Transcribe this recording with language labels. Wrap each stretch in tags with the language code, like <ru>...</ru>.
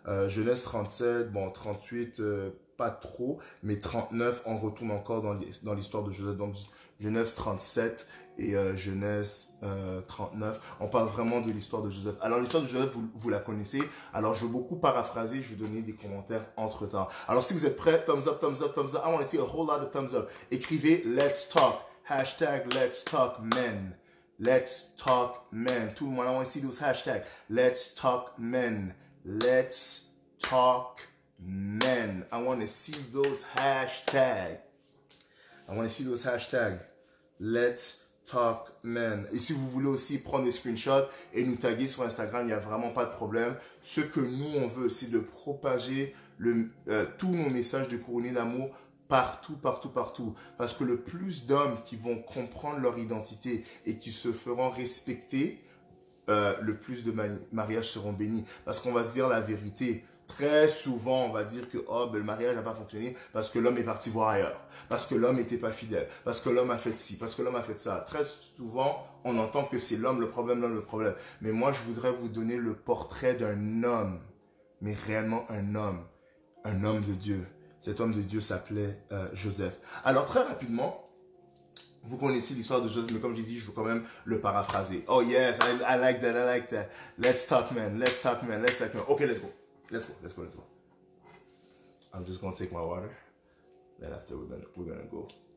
<fr>Genèse 37, 38, pas trop, mais 39, on retourne encore dans l'histoire de Joseph. Donc, Genèse 37 et Genèse 39. On parle vraiment de l'histoire de Joseph. Alors, l'histoire de Joseph, vous la connaissez. Alors, je vais beaucoup paraphraser. Je vais donner des commentaires entre-temps. Alors, si vous êtes prêts,</fr> <en>thumbs up, thumbs up, thumbs up. I want to see a whole lot of thumbs up.</en> <fr>Écrivez</fr> <en>Let's Talk. Hashtag Let's Talk Men. Let's Talk Men.</en> <fr>Tout le monde,</fr> <en>I want to see those hashtags. Let's Talk Men. Let's Talk Men. I want to see those hashtags. I want to see those hashtags. Let's Talk Men.</en> <fr>Et si vous voulez aussi prendre des screenshots et nous taguer sur Instagram, il n'y a vraiment pas de problème. Ce que nous, on veut, c'est de propager tous nos messages de Couronné d'amour partout, partout, partout. Parce que le plus d'hommes qui vont comprendre leur identité et qui se feront respecter, le plus de mariages seront bénis. Parce qu'on va se dire la vérité. Très souvent, on va dire que le mariage n'a pas fonctionné parce que l'homme est parti voir ailleurs. Parce que l'homme n'était pas fidèle. Parce que l'homme a fait ci. Parce que l'homme a fait ça. Très souvent, on entend que c'est l'homme le problème, l'homme le problème. Mais moi, je voudrais vous donner le portrait d'un homme. Mais réellement un homme. Un homme de Dieu. Cet homme de Dieu s'appelait Joseph. Alors, très rapidement, vous connaissez l'histoire de Joseph, mais comme j'ai dit, je veux quand même le paraphraser.</fr> <en>Oh yes, I like that, I like that. Let's talk, man. Let's talk, man. Let's talk, man. Okay, let's go. Let's go, let's go, let's go. I'm just gonna take my water. Then after we're gonna go.</en>